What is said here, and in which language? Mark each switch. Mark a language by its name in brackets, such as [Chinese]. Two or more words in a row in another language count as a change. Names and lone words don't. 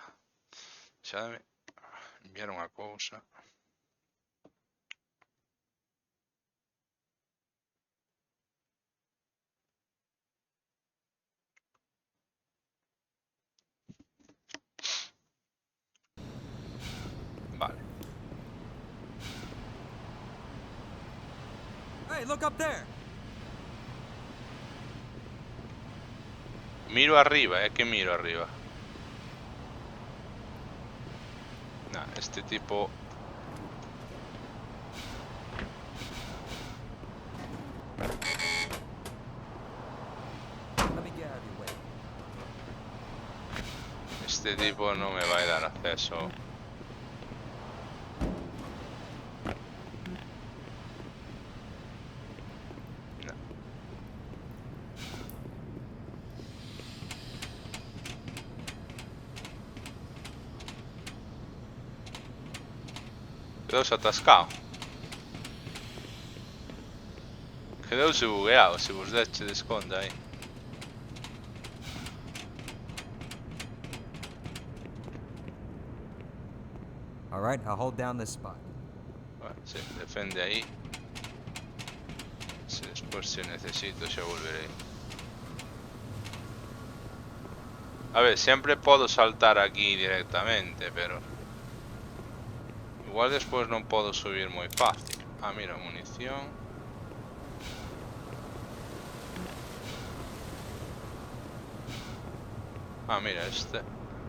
[Galician] Xa me enviaron unha cousa. Vale. [English] Hey, look up there. [Galician] Miro arriba, é que miro arriba. Nah, este tipo... [English] Let me get out of your way. [Spanish] Este tipo no me va a dar acceso. No. [Galician] Quedouse atascado. Quedouse bugueado, se vos deche desconta aí. [English] All right, I'll hold down this spot. [Galician] Bueno, sí, defende ahí. [Spanish] Si después si necesito xa volveré. [Galician] A ver, siempre podo saltar aquí directamente, pero... Igual despois non podo subir moi fácil. Ah, mira, munición. Ah, mira este.